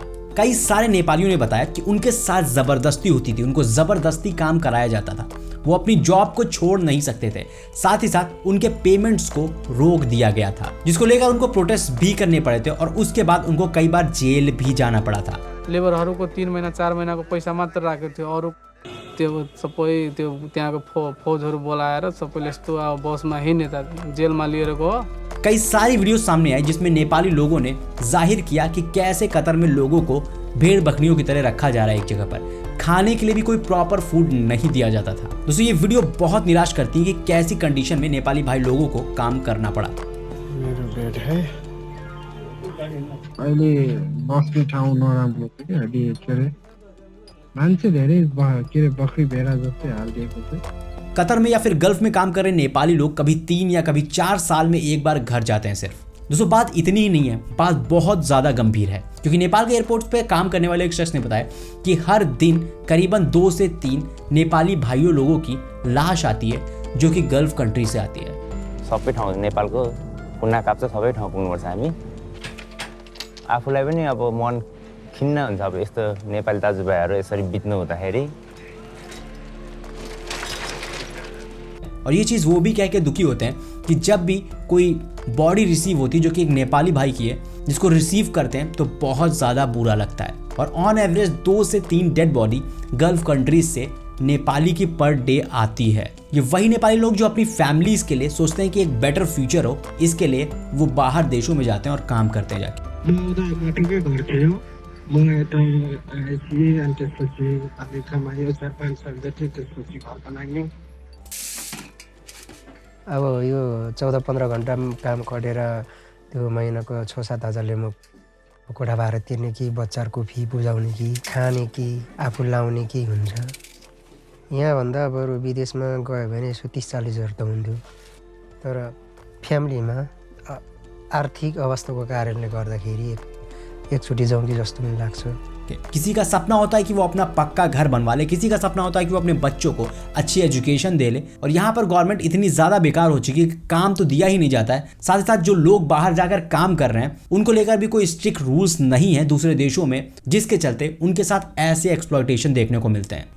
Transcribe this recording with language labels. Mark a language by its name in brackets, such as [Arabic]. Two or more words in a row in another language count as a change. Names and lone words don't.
[Hindi] कई सारे नेपालियों ने बताया कि उनके साथ जबरदस्ती होती थी, उनको जबरदस्ती काम कराया जाता था, वो अपनी जॉब को छोड़ नहीं सकते थे, साथ ही साथ उनके पेमेंट्स को रोक दिया गया था, जिसको लेकर उनको प्रोटेस्ट भी करने पड़े थे और उसके बाद उनको कई बार जेल भी जाना पड़ा था। [Nepali] लेबरहरूको 3 महिना 4 महिनाको पैसा मात्र राखेको थियो। अरू त्यो सबै त्यो त्यहाँको फौजहरू बोलाएर सबैले यस्तो अब बसमा हिँड्ने त जेलमा लिएर गयो। [Hindi] कई सारी वीडियो सामने आई जिसमें नेपाली लोगों ने जाहिर किया कि कैसे कतर में लोगों को भेड़ बकरियों की तरह रखा जा रहा है। एक जगह पर खाने के लिए भी कोई [English] proper food [Hindi] नहीं दिया जाता था। दोस्तों ये वीडियो बहुत निराश करती है कि कैसी कंडीशन में नेपाली भाई लोगों को काम करना पड़ा। [Nepali] मेरो बेड है अहिले बस्ने ठाउँ नराम्रो छ कि अलि के अरे मान्छे धेरै बखरी भेडा जस्तै हालिदिएको छ। [Hindi] कतर में या फिर गल्फ में काम कर रहे नेपाली लोग कभी 3 या कभी 4 साल में एक बार घर जाते हैं सिर्फ। दोस्तों बात इतनी ही नहीं है, बात बहुत ज्यादा गंभीर है क्योंकि नेपाल के एयरपोर्ट पे काम करने वाले एक शख्स ने बताया कि हर दिन करीबन 2 से 3 नेपाली भाइयों लोगों की लाश आती है जो कि [English] Gulf country [Hindi] से आती है। [Nepali] सबै ठाउँ नेपालको कुना काप्चा सबै ठाउँ पुग्नुपर्छ हामी। आफूलाई पनि अब मन खिन्न हुन्छ अब यस्तो नेपाली दाजुभाइहरू यसरी बित्नु हुँदाखेरि। [Hindi] और ये चीज़ वो भी कह के दुखी होते हैं कि जब भी कोई [English] body receive [Hindi] होती है जो कि एक नेपाली भाई की है, जिसको रिसीव करते हैं तो बहुत ज़्यादा बुरा लगता है। और [English] on average [Hindi] 2 से 3 [English] dead body Gulf countries [Hindi] से नेपाली की [English] per day [Hindi] आती है। ये वही नेपाली लोग जो अपनी फैमिलीज के लिए सोचते हैं कि एक [English] better future [Hindi] हो, इसके लिए वो बाहर देशों में जाते हैं और काम करते हैं जाके। [Nepali] अब यो 14-15 घन्टा काम गरेर त्यो महिनाको 6-7 हजारले म कोठा भाडा तिर्ने कि बच्चाहरूको फी बुझाउने कि खाने कि आफू लाउने कि हुन्छ। यहाँभन्दा बरु विदेशमा गयो भने यसो 30-40 हजार त हुन्थ्यो, तर फ्यामिलीमा आर्थिक अवस्थाको कारणले गर्दाखेरि एकचोटि जाउँ कि जस्तो पनि लाग्छ। [Hindi] किसी का सपना होता है कि वो अपना पक्का घर बनवा ले, किसी का सपना होता है कि वो अपने बच्चों को अच्छी एजुकेशन दे ले। और यहाँ पर गवर्नमेंट इतनी ज़्यादा बेकार हो चुकी है कि काम तो दिया ही नहीं जाता है, साथ ही साथ जो लोग बाहर जाकर काम कर रहे हैं उनको लेकर भी कोई [English] strict rules [Hindi] नहीं है दूसरे देशों में, जिसके चलते उनके साथ ऐसे एक्सप्लॉयटेशन देखने को मिलते हैं।